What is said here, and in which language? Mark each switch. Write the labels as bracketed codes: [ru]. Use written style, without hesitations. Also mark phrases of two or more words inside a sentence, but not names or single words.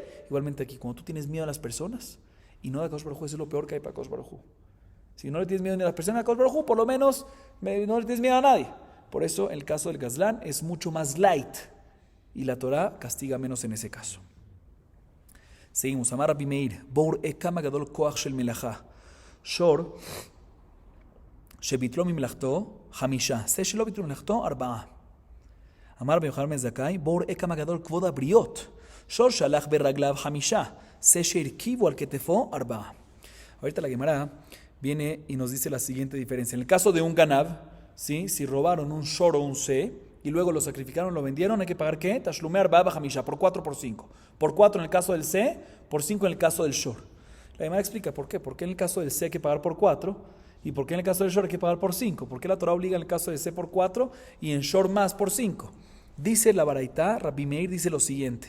[es] Igualmente aquí, cuando tú tienes miedo a las personas y no a [he] הקדוש ברוך הוא, [es] eso es lo peor que hay para [he] הקדוש ברוך הוא. [es] Si no le tienes miedo ni a las personas, a [he] הקדוש ברוך הוא, [es] por lo menos no le tienes miedo a nadie. Por eso el caso del Gazlán es mucho más light y la Torah castiga menos en ese caso. Seguimos. [he] אמר רבי מאיר, בוא וראה כמה גדול כוח של מלאכה. שור, שביטלו ממלאכתו, חמישה. שה שלא ביטלו ממלאכתו, ארבעה. אמר רבי יוחנן בן זכאי, בוא וראה כמה גדול כבוד הבריות. שור שהלך ברגליו חמישה. שה שהרכיבו על כתפו, ארבעה. [es] Ahorita la Gemara viene y nos dice la siguiente diferencia. En el caso de un ganav, ¿sí? Si robaron un shor o un se, y luego lo sacrificaron, lo vendieron, hay que pagar ¿qué? [he] תשלומי ארבעה חמישה, [es] por 4 por 5. Por 4 en el caso del se, por 5 en el caso del shor. La Gemara explica por qué. ¿Por qué en el caso del se hay que pagar por 4? ¿Y por qué en el caso del shor hay que pagar por 5? ¿Por qué la Torah obliga en el caso del se por 4 y en shor más por 5? Dice la Baraitá, Rabbi Meir dice lo siguiente.